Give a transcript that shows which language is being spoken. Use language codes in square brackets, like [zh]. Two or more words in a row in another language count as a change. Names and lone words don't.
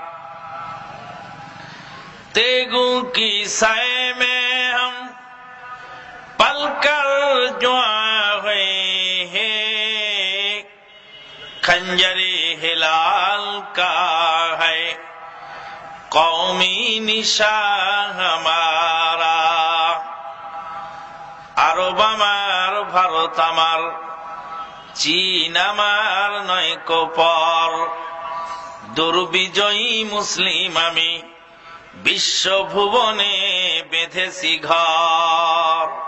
[ur] تیگوں کی سائے میں ہم پل کر جوان ہوئے ہیں، خنجر ہلال کا ہے قومی نشان ہمارا۔ [bn] আরব আমার, ভারত আমার, চীন আমার নয় কপর, দুর্বিজয়ী মুসলিম আমি, বিশ্ব ভুবনে বেঁধেছি ঘর।